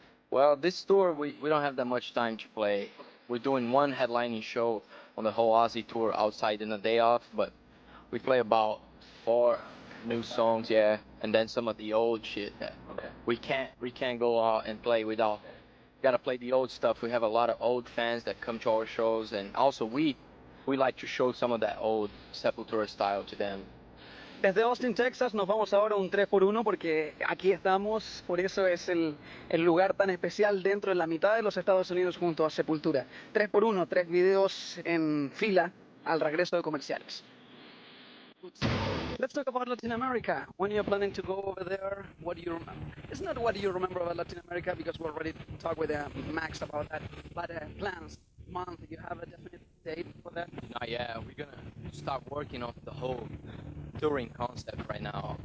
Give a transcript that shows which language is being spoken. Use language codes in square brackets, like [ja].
[en] Well, this tour, we don't have that much time to play. We're doing one headlining show on the whole Ozzy tour outside in a day off, but we play about 4 new songs, yeah, and then some of the old shit. We can't go out and play without. Gotta play the old stuff. We have a lot of old fans that come to our shows, and also we like to show some of that old Sepultura style to them. [es] Desde Austin, Texas, nos vamos ahora a un 3x1 porque aquí estamos, por eso es el lugar tan especial dentro de la mitad de los Estados Unidos junto a Sepultura. 3x1, 3 videos en fila al regreso de comerciales. [en] Let's talk about Latin America. When you're planning to go over there, what do you remember? It's not what do you remember about Latin America, because we already talked with Max about that, but plans, month, you have a definite date for that? Not yet. We're gonna start working on the whole touring concept right now.